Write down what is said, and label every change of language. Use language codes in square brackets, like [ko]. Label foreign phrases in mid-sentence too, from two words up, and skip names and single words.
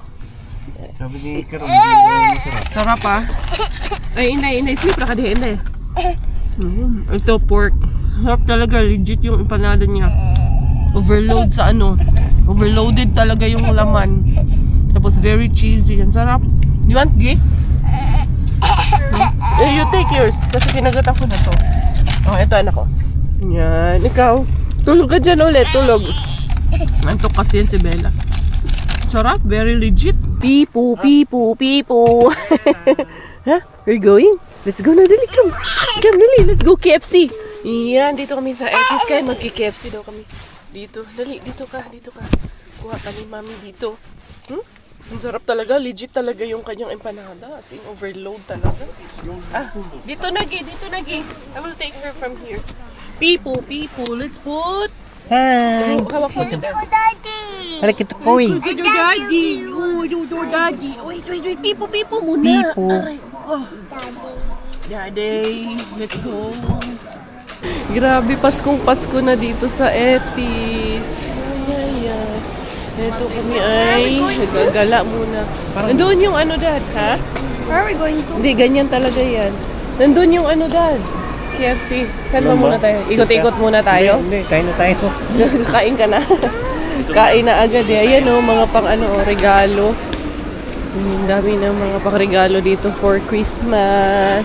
[tl] Sabi ni Karo, Sarap ah. Ay, inday. Sleep na ka di, inday. Ito, pork. Sarap talaga. Legit yung empanada niya. Overload sa overloaded talaga yung laman. Tapos [en] very cheesy. [tl] Ang sarap. [en] You want, G? You take yours. [tl] Kasi kinagat ako na to. Oh, ito anak ko. Yan. Ikaw. Tulog ka dyan ulit. Tulog. Antok kasi yan si Bella. Sarap, [en] very legit. Pipo, pipo, pipo. Huh? We're going? Let's go [tl] na, dali. [en] Come, dali. Let's go KFC. [tl] Yan, dito kami sa Etis Sky. Magki-KFC daw kami. Dito, dali. Dito ka. Kuha ka ni mami dito. Ang sarap talaga. Legit talaga yung kanyang empanada. [en] As in, [tl] overload talaga. Dito nagi. [en] I will take her from here. Pipo. Let's put... Hi! [tl] Hawak mo dito. Balik ito po eh. [en] Your daddy. Oh, your daddy. Wait. [tl] Pipo muna. [en] Pipo. [tl] Aray ko. [en] Daddy, let's go. [tl] Grabe, Pasko na dito sa Etis. Ay. Ito kami ay nagagala muna. Nandun yung ano, Dad, ha? [en] Where are we going to? [tl] Hindi, ganyan talaga yan. Nandun yung ano, Dad? KFC. Saan ba muna tayo? Ikot-ikot muna tayo? Hindi, kain na tayo. Kain ka na. Kain na agad eh. Ayan o, mga pang regalo. Ang dami ng mga pang regalo dito [en] for Christmas.